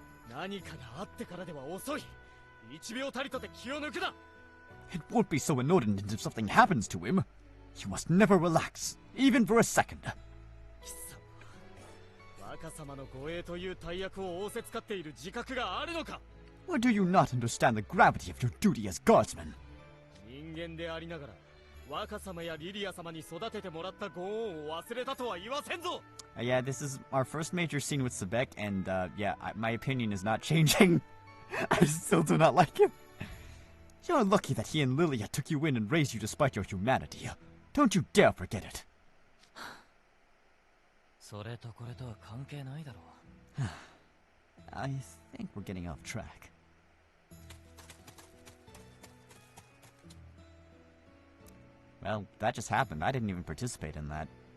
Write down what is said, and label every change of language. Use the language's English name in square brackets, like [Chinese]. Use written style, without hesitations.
[Japanese] 何かがあってからでは遅い。1秒たりとて気を抜くな。 [English] It won't be so inordinate if something happens to him. You must never relax, even for a second. [Japanese] 貴様、若様の護衛という大役を仰せつかっている自覚があるのか。 [English] Or do you not understand the gravity of your duty as guardsman? [Japanese] 人間でありながら、若様やリリア様に育ててもらったご恩を忘れたとは言わせんぞ。 [English] Yeah, this is our first major scene with Sebek, and yeah, my opinion is not changing. I still do not like him. You're lucky that he and Lilia took you in and raised you despite your humanity. Don't you dare forget it. [Japanese] それとこれとは関係ないだろう。 [English] I think we're getting off track. Well, that just happened. I didn't even participate in that.